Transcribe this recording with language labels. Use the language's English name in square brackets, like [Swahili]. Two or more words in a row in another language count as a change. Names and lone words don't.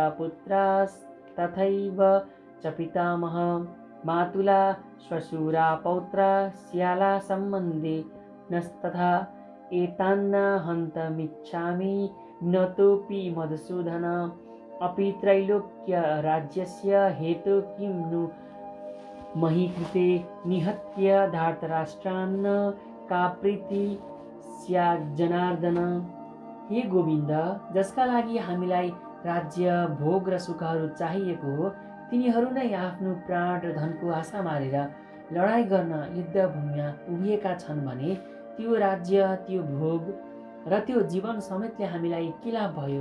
[Sanskrit] पुत्रास्तथैव च पितामह मातुला श्वशुरा पौत्रा स्याला सम्बन्धे नस्तथा एतान्न हन्तमिच्छामि न तोऽपि मधुसूदन अपि त्रैलोक्य राज्यस्य हेतु किं नु मही कृते निहत्य धार्तराष्ट्रान्न का प्रीति स्याज्जनार्दन। [Nepali] हे गोविन्द, जसका लागि हामीलाई राज्य भोग र सुखहरू चाहिएको हो, तिनीहरू नै आफ्नो प्राण र धनको आशा मारेर लडाईँ गर्न युद्धभूमिमा उभिएका छन् भने त्यो राज्य, त्यो भोग र त्यो जीवन समेतले हामीलाई के लाभ भयो?